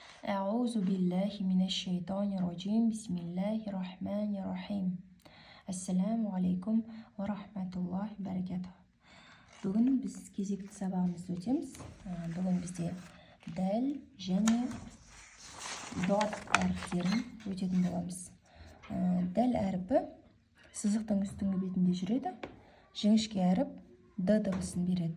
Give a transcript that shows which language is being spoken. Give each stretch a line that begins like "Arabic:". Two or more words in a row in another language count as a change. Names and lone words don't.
Arabic: أعوذ بالله من الشيطان الرجيم بسم الله الرحمن الرحيم السلام عليكم ورحمة الله بركاته.
Kazakh: Бүгін біз кезекті сабағымызды өтеміз. Бүгін бізде дәл және дот әріптерін өтетін боламыз. Дәл әріпі сызықтың үстіңгі бетінде жүреді. Жіңішке әріп д дыбысын береді.